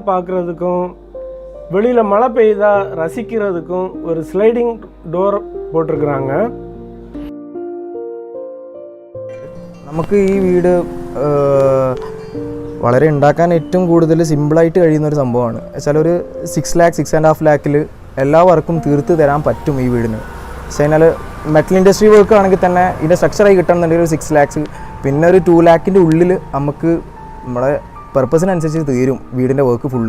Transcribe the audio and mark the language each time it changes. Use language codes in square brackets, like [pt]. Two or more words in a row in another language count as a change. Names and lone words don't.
[ta] பார்க்குறதுக்கும் வெளியில் மழை பெய்தா ரசிக்கிறதுக்கும் ஒரு [en] sliding door [ta] போட்டிருக்கிறாங்க. [ml] നമുക്ക് ഈ വീട് വളരെ ഉണ്ടാക്കാൻ ഏറ്റവും കൂടുതൽ സിമ്പിളായിട്ട് കഴിയുന്ന ഒരു സംഭവമാണ്. വെച്ചാൽ ഒരു 6 lakh 6.5 lakhൽ എല്ലാ വർക്കും തീർത്ത് തരാൻ പറ്റും ഈ വീടിന്. പക്ഷേ കഴിഞ്ഞാൽ [en] metal industry work [ml] ആണെങ്കിൽ തന്നെ ഇതിൻ്റെ സ്ട്രക്ചറായി കിട്ടണമെന്നുണ്ടെങ്കിൽ ഒരു 6 lakhs, പിന്നെ ഒരു 2 lakhൻ്റെ ഉള്ളിൽ നമുക്ക് നമ്മുടെ പർപ്പസിനനുസരിച്ച് തീരും വീടിൻ്റെ [en] work full.